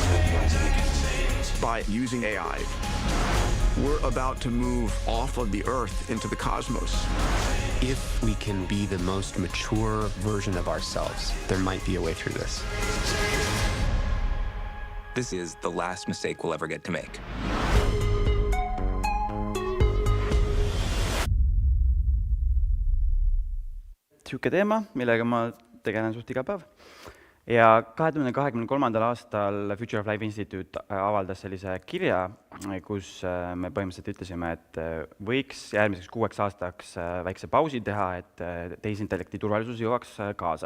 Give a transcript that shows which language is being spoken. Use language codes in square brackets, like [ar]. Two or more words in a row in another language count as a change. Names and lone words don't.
[en] By using AI, we're about to move off of the Earth into the cosmos. If we can be the most mature version of ourselves, there might be a way through this. This is the last mistake we'll ever get to make. [et] Siuke teema, millega ma tegelen suht iga päev. Ja 2023. aastal Future of Life Institute avaldas sellise kirja, kus me põhimõtteliselt ütlesime, et võiks järgmiseks 6 aastaks väikse pausi teha, et tehisintellekti turvalisus jõuaks kaasa.